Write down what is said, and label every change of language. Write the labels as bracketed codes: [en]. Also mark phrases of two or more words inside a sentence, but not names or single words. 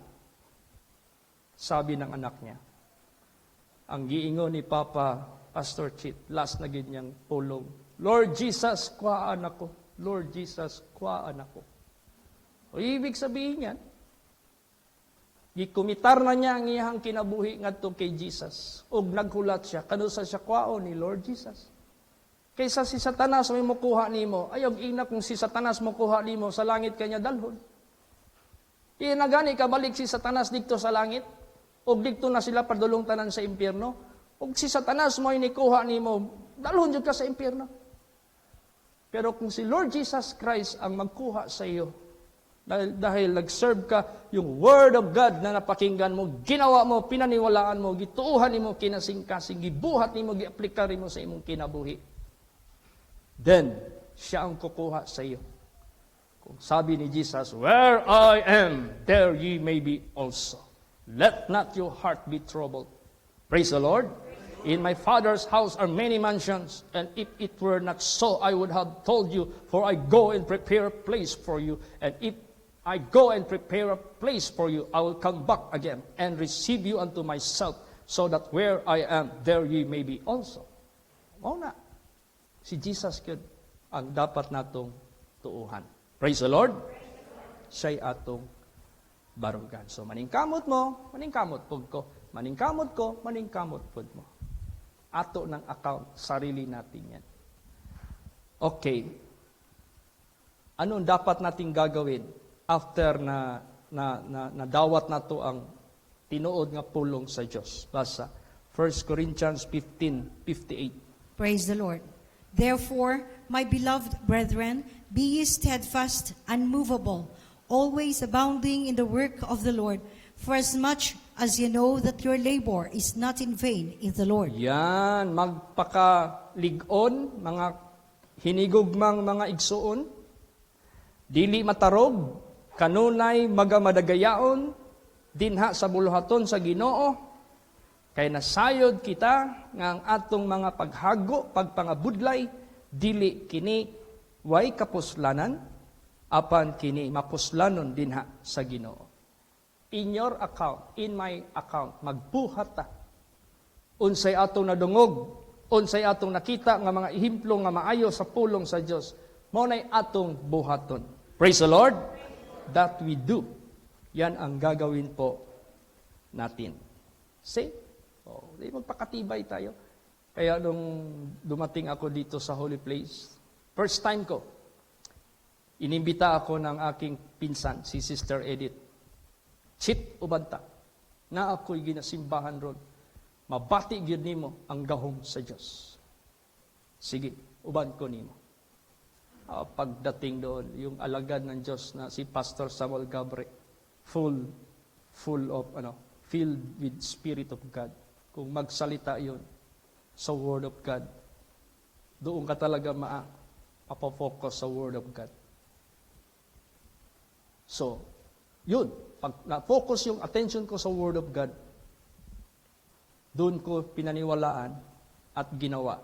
[tl] Sabi ng anak niya, [ceb] ang giingon ni Papa Pastor Chit, last na ganyang pulong, Lord Jesus, kuhaan ako. Lord Jesus, kuhaan ako. O ibig sabihin yan, gikumitar na niya ang iyang kinabuhi ngadto kay Jesus. Og naghulat siya, kanusa siya kuhaon ni Lord Jesus. Kaysa si Satanas may mukuha nimo, ayog ina kung si Satanas mukuha nimo, sa langit kanya dalhon. Inagani ka balik si Satanas dito sa langit, og dito na sila padulong tanan sa impyerno. Og si Satanas mo inikuha nimo, dalhon jud ka sa impyerno. [tl] Pero kung si Lord Jesus Christ ang magkuha sa iyo, Dahil nag-serve ka, yung [en] Word of God [tl] na napakinggan mo, ginawa mo, pinaniwalaan mo, [ceb] gituuhan mo, kinasing-kasing, gibuhat mo, giaplikari mo sa imong kinabuhi. Then, [tl] siya ang kukuha sa iyo. Kung sabi ni Jesus, [en] where I am, there ye may be also. Let not your heart be troubled. Praise the Lord. In my Father's house are many mansions, and if it were not so, I would have told you, for I go and prepare a place for you. And if I go and prepare a place for you, I will come back again and receive you unto myself, so that where I am, there ye may be also. [ceb] O na, si Jesus yun ang dapat natong tuuhan. [en] Praise the Lord. [ceb] Siya'y atong barugan. So maningkamot mo, maningkamot pud ko. Maningkamot ko, maningkamot pud mo. Ato ng account, [tl] sarili natin yan. Okay. Ano dapat nating gagawin after [ceb] na dawat na to ang tinuod nga pulong sa Diyos? Basa 1 Corinthians 15:58. [en] Praise the Lord. Therefore, my beloved brethren, be ye steadfast, unmovable, always abounding in the work of the Lord, for as much as you know that your labor is not in vain in the Lord. [ceb] Yan, magpakaligon, mga hinigugmang mga igsuon, dili matarog, kanunay magamadagayaon, dinha sa buluhaton sa Ginoo, kay nasayod kita nga ang atong mga paghago, pagpangabudlay, dili kini way kapuslanan, apan kini mapuslanon dinha sa Ginoo. [en] In your account, in my account, [ceb] magbuhat ta. Unsay atong nadungog, unsay atong nakita nga mga ehemplo nga maayo sa pulong sa Dios, mao nay atong buhaton. [en] Praise the Lord. That we do. [tl] Yan ang gagawin po natin. See? Di magpakatibay tayo. Kaya nung dumating ako dito sa Holy Place, [en] first time [tl] ko, inimbita ako ng aking pinsan, si Sister Edith. [ceb] Chit ubanta, na ako'y ginasimbahan ron. Mabati gyud nimo ang gahom sa Dios. Sige, uban ko nimo. [tl] Pagdating doon, yung alagad ng Diyos na si Pastor Samuel Gabre, [en] filled with Spirit of God. [tl] Kung magsalita yun sa [en] Word of God, [tl] doon ka talaga mapafocus sa [en] Word of God. [tl] So, yun, pag na-focus yung attention ko sa [en] Word of God, [tl] doon ko pinaniwalaan at ginawa.